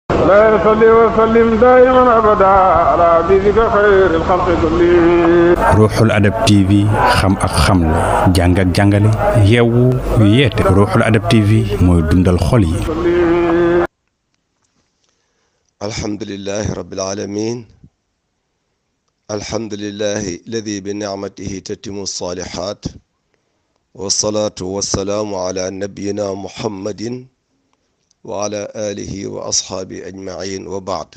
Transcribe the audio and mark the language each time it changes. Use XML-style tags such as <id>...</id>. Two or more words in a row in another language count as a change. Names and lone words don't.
<ar>لا يصلي وسلم دائما ابدا على حبيبك خير الخلق كلهم.</ar> <wo>Ruuxul Adab TV xam ak xamle jàng ak jàngale yeewu yeete. Ruuxul Adab TV mooy dundal xol yi.</wo> <ar>الحمد لله رب العالمين الحمد لله الذي بنعمته تتم الصالحات والصلاة والسلام على نبينا محمد وعلى آله وأصحابه أجمعين وبعد.</ar>